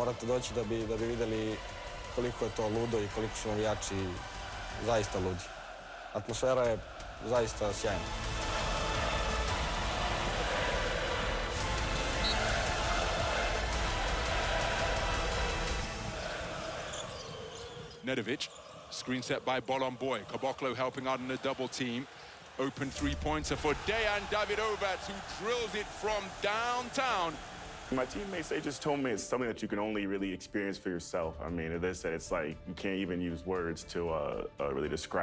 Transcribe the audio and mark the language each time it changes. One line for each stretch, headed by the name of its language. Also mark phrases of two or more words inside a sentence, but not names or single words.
Serbian: Morate doći da bi vidjeli koliko je to ludo i koliko su navijači zaista ludi. Atmosfera je zaista sjajna.
English: Nedovic, screen set by Bolon-Boy. Caboclo helping out in a double team. Open three-pointer for Dejan Davidovac, who drills it from downtown. My teammates, they just told me it's something that you can only really experience for yourself. I mean, they said it's like you can't even use words to really describe it.